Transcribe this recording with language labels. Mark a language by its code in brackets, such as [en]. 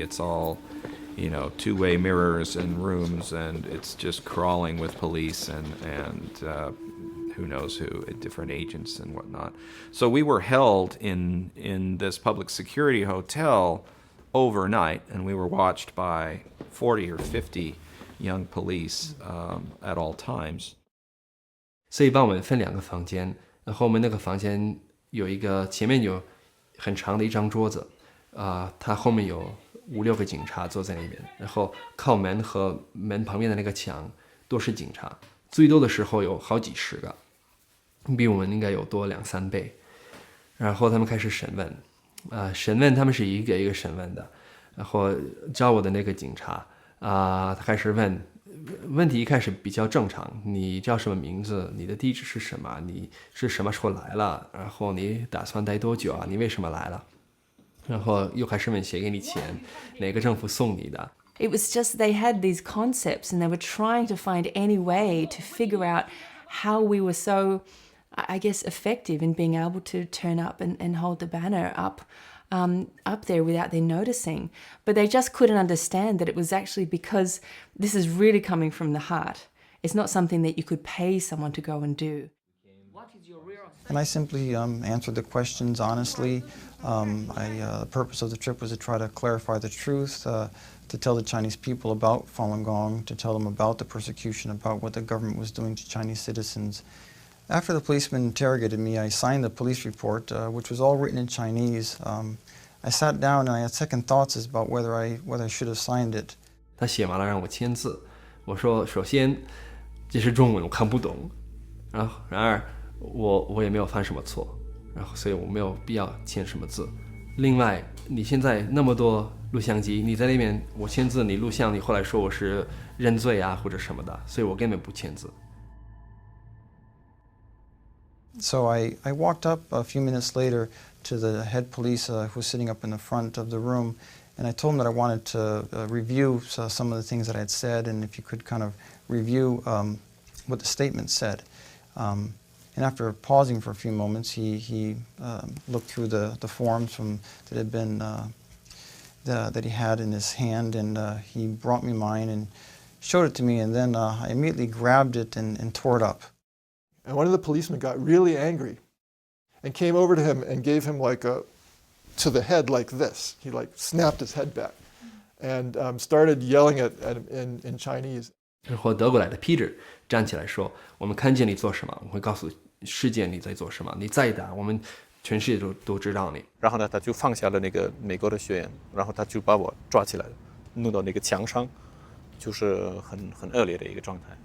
[en] It's all, two-way mirrors and rooms, and it's just crawling with police and who knows who, different agents and whatnot. So we were held in this public security hotel overnight, and we were watched by 40 or 50 young police at all times. [zh] 所以把我们分两个房间，然后我们那个房间有一个前面有很长的一张桌子，它后面有5-6个警察坐在那边，然后靠门和门旁边的那个墙都是警察，最多的时候有好几十个，比我们应该有多2-3倍。然后他们开始审问，审问他们是一个一个审问的，然后招我的那个警察他开始问题一开始比较正常，你叫什么名字？你的地址是什么？你是什么时候来了？然后你打算待多久啊？你为什么来了？然后又开始问谁给你钱，哪个政府送你的？ [en] It was just they had these concepts and they were trying to find any way to figure out how we were so, I guess, effective in being able to turn up and hold the banner up there without them noticing. But they just couldn't understand that it was actually because this is really coming from the heart. It's not something that you could pay someone to go and do. And I simply answered the questions honestly. The purpose of the trip was to try to clarify the truth, to tell the Chinese people about Falun Gong, to tell them about the persecution, about what the government was doing to Chinese citizens. After the policeman interrogated me, I signed the police report, which was all written in Chinese. I sat down and I had second thoughts about whether I should have signed it. [zh] 他写完了让我签字，我说首先这是中文我看不懂，然而我也没有犯什么错，然后所以我没有必要签什么字。另外，你现在那么多录像机，你在那边我签字，你录像，你后来说我是认罪啊或者什么的，所以我根本不签字。 [en] So I walked up a few minutes later to the head police who was sitting up in the front of the room, and I told him that I wanted to review some of the things that I had said, and if he could kind of review what the statement said. And after pausing for a few moments, he looked through the forms that had been that he had in his hand, and he brought me mine and showed it to me, and then I immediately grabbed it and tore it up. And one of the policemen got really angry and came over to him and gave him to the head like this. He snapped his head back and started yelling in Chinese. [zh] 然后德国来的 Peter 站起来说：“我们看见你做什么，我会告诉世界你在做什么。你再打，我们全世界都知道你。” 然后呢，他就放下了那个美国的学员，然后他就把我抓起来，弄到那个墙上，就是很恶劣的一个状态。